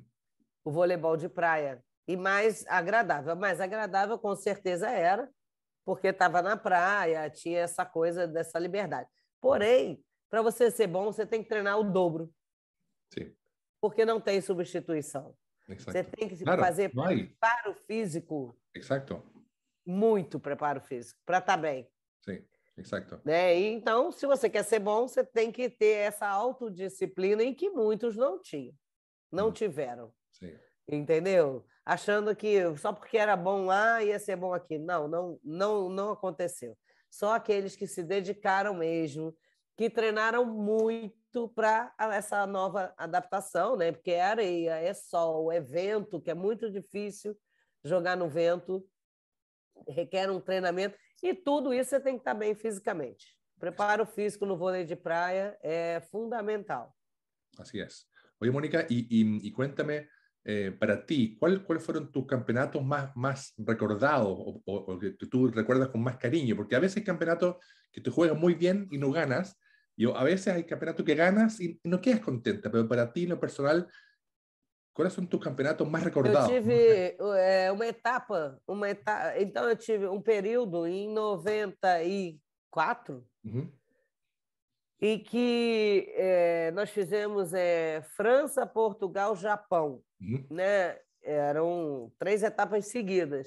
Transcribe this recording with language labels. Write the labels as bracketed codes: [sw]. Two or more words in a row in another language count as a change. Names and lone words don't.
[pt] o voleibol de praia e mais agradável. Mais agradável, com certeza, era, porque estava na praia, tinha essa coisa dessa liberdade. Porém, para você ser bom, você tem que treinar o dobro, [es] sí, [pt] porque não tem substituição. Você [es] exacto. [pt] tem que [es] Claro, [pt] fazer [es] no hay, [pt] preparo físico, [es] exacto, [pt] muito preparo físico, para estar bem. [es] sí, exacto. [pt] Né? E, então, se você quer ser bom, você tem que ter essa autodisciplina em que muitos não tinham, não Mm, tiveram. [es] sí, [pt] Entendeu? Achando que só porque era bom lá ia ser bom aqui. Não aconteceu. Só aqueles que se dedicaram mesmo, que treinaram muito para essa nova adaptação, né? Porque é areia, é sol, é vento, que é muito difícil jogar no vento, requer um treinamento, e tudo isso você tem que estar bem fisicamente. Preparo físico no vôlei de praia é fundamental. [es] así es. Oye, Mónica, y cuéntame, para ti, ¿cuáles fueron tus campeonatos más recordados o que tú recuerdas con más cariño? Porque a veces hay campeonatos que te juegas muy bien y no ganas, y a veces hay campeonatos que ganas y no quedas contenta, pero para ti, en lo personal, ¿cuáles son tus campeonatos más [pt] Eu [es] recordados? [pt] tive uma etapa, então eu tive um período em 94 Ujú, em que nós fizemos França, Portugal, Japão, ujú, né? Eram 3 etapas seguidas.